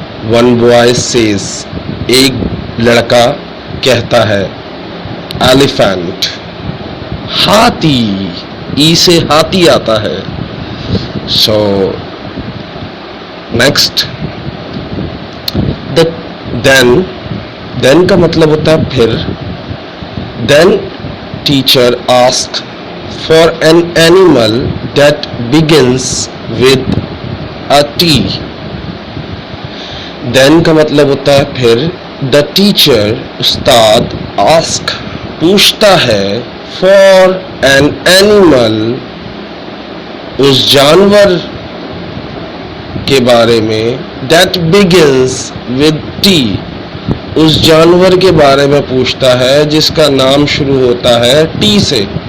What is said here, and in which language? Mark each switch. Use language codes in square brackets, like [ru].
[en] one boy says, [ur] ایک لڑکا کہتا ہے ایلیفینٹ. ہاتھی، ای سے ہاتھی آتا ہے. سو نیکسٹ دین کا مطلب ہوتا ہے پھر. [en] Then teacher asked for an animal that begins with a T. [ur] دین کا مطلب ہوتا ہے پھر. دا ٹیچر، استاد، آسک پوچھتا ہے [en] for an animal [ur] اس جانور کے بارے میں [en] that begins with T, [ur] اس جانور کے بارے میں پوچھتا ہے جس کا نام شروع ہوتا ہے ٹی سے.